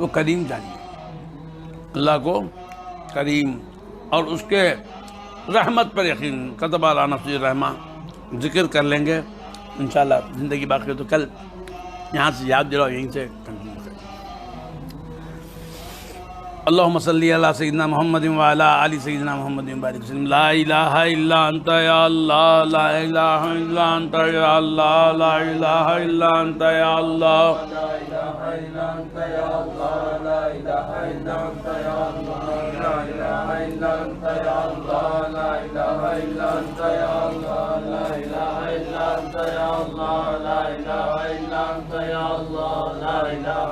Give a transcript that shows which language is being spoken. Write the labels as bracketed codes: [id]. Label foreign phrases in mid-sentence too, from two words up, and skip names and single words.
[ur] کریم جانیے، اللہ کو کریم، اور اس کے رحمت پر یقین، [ar] کتب علی نفسہ الرحمہ [ur] ذکر کر لیں گے انشاءاللہ، زندگی باقی تو کل یہاں سے یاد دلاؤ، یہیں سے کنٹینیو کریں۔ [ar] اللہم صلی علی سیدنا محمد وعلی آل سیدنا محمد وبارک وسلم۔ لا الہ الا انت یا اللہ، لا الہ الا انت یا اللہ، لا الہ الا انت یا اللہ، لا الہ الا انت یا اللہ، لا الہ الا انت یا اللہ، لا الہ الا انت یا اللہ، لا الہ الا انت یا اللہ، لا الہ الا انت یا اللہ، لا الہ الا انت یا اللہ، لا الہ